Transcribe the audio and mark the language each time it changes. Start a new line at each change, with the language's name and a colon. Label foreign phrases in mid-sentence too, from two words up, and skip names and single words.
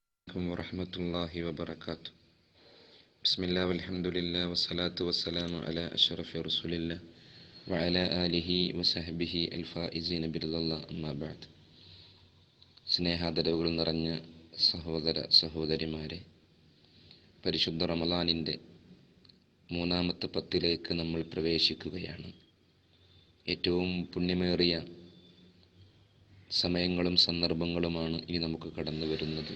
Arabic: ورحمة الله وبركاته. بسم الله والحمد لله والصلاة والسلام على أشرف رسول الله وعلى آله وصحبه الفائزين برضا الله أما بعد.
Malayalam: സ്നേഹാദരവുകൾ നിറഞ്ഞ സഹോദര സഹോദരിമാരെ, പരിശുദ്ധ റമളാനിൻ്റെ മൂന്നാമത്തെ പത്തിലേക്ക് നമ്മൾ പ്രവേശിക്കുകയാണ്. ഏറ്റവും പുണ്യമേറിയ സമയങ്ങളും സന്ദർഭങ്ങളുമാണ് ഇനി നമുക്ക് കടന്നു വരുന്നത്.